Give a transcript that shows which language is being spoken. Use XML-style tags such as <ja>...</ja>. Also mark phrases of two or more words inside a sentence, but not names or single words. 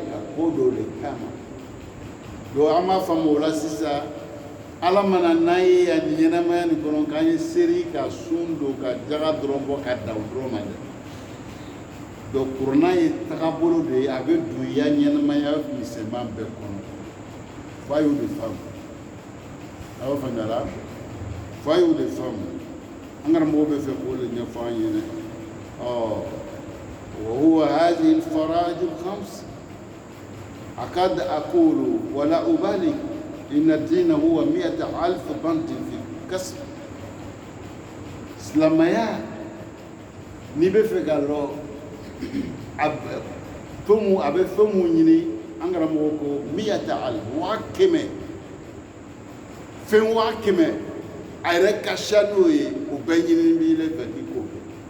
<bm>ka ko dɔw le kama donc an b'a faamu o la sisan ala mana n'an ye yan nin ɲɛnamaya nin kɔnɔ k'an ye seri ka sun don ka jaga dɔrɔn bɔ ka da o dɔrɔn ma dɛ donc kuranna ye tagabolo de ye a bɛ don i ya ɲɛnamaya misɛnman bɛɛ kɔnɔ f'a y'o de faamu a b'a faamuyala f'a y'o de faamu an karamɔgɔ bɛ fɛ k'o de ɲɛfɔ an ɲɛna</bm> <ar>وهو هذه الفرائض الخمس أكاد أقول ولا أبالغ إن الدين هو 100,000 بند في الكسب</ar> <bm>silamaya n'i bɛ fɛ ka lɔ a bɛ fɛn mun ɲini an karamɔgɔ ko 100,000 100,000 fɛn 100,000 a yɛrɛ ka ca n'o ye o bɛɛ ɲini b'i le fɛ k'i k'o kɛ</bm>